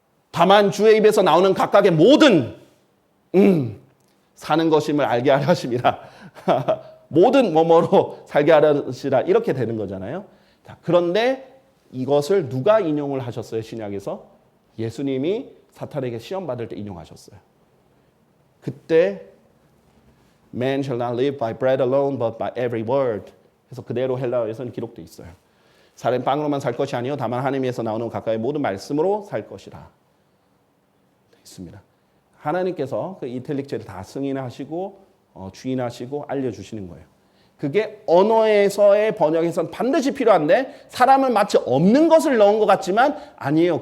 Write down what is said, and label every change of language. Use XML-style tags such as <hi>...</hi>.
<ko>다만 주의 입에서 나오는 각각의 모든 사는 것임을 알게 하려 하심이라. 모든 뭐뭐로 살게 하려 하시라. 이렇게 되는 거잖아요. 자, 그런데 이것을 누가 인용을 하셨어요? 신약에서? 예수님이 사탄에게 시험 받을 때 인용하셨어요.</ko> <en>그때 Man shall not live by bread alone, but by every word.</en> <ko>그래서 그대로 헬라어에서는 기록되어 있어요. 사람은 빵으로만 살 것이 아니요 다만 하나님에서 나오는 각각의 모든 말씀으로 살 것이라. 되어 있습니다. 하나님께서 그 이탈릭체를 다 승인하시고 주인하시고 알려주시는 거예요. 그게 언어에서의 번역에서는 반드시 필요한데 사람은 마치 없는 것을 넣은 것 같지만 아니에요.</ko>